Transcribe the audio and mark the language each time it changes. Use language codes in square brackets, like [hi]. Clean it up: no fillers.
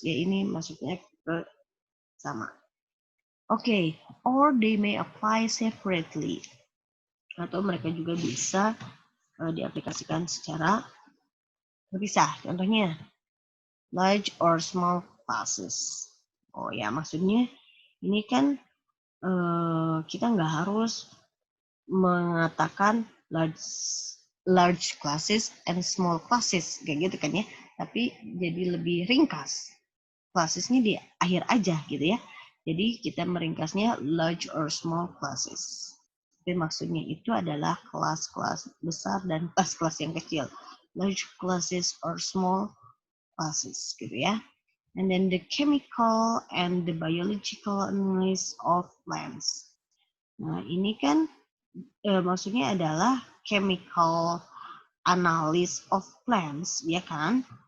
[id] Ya ini maksudnya ke sama. [en] Oke, or they may apply separately. [id] Atau mereka juga bisa diaplikasikan secara berpisah. [en] Contohnya, large or small classes. [id] Oh ya, maksudnya ini kan kita nggak harus mengatakan [en] large classes and small classes [id] kayak gitu kan ya, tapi jadi lebih ringkas. Classesnya di akhir aja gitu ya. Jadi kita meringkasnya [en] large or small classes. [id] Tapi maksudnya itu adalah kelas-kelas besar dan kelas-kelas yang kecil. [en] Large classes or small classes [id] gitu ya. [en] And then the chemical and the biological analysis of plants. [id] Nah, ini kan maksudnya adalah [en] chemical analysis of plants, [id] ya kan?